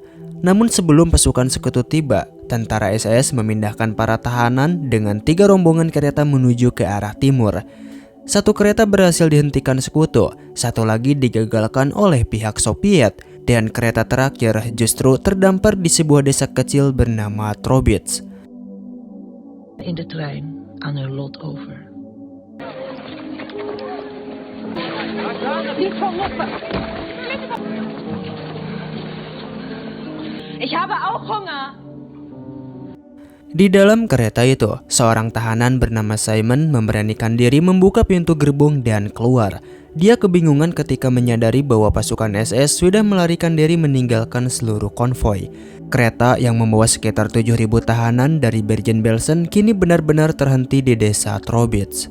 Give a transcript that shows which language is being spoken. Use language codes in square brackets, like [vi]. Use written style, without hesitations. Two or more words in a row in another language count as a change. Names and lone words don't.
[id] Namun sebelum pasukan sekutu tiba, tentara SS memindahkan para tahanan dengan 3 rombongan kereta menuju ke arah timur. Satu kereta berhasil dihentikan sekutu, satu lagi digagalkan oleh pihak Soviet, dan kereta terakhir justru terdampar di sebuah desa kecil bernama Trobitz. [nl] In de trein aan hun lot over. [de] Ich habe auch Hunger. [id] Di dalam kereta itu, seorang tahanan bernama Simon memberanikan diri membuka pintu gerbong dan keluar. Dia kebingungan ketika menyadari bahwa pasukan SS sudah melarikan diri meninggalkan seluruh konvoi. Kereta yang membawa sekitar 7.000 tahanan dari Bergen-Belsen kini benar-benar terhenti di desa Trobitz.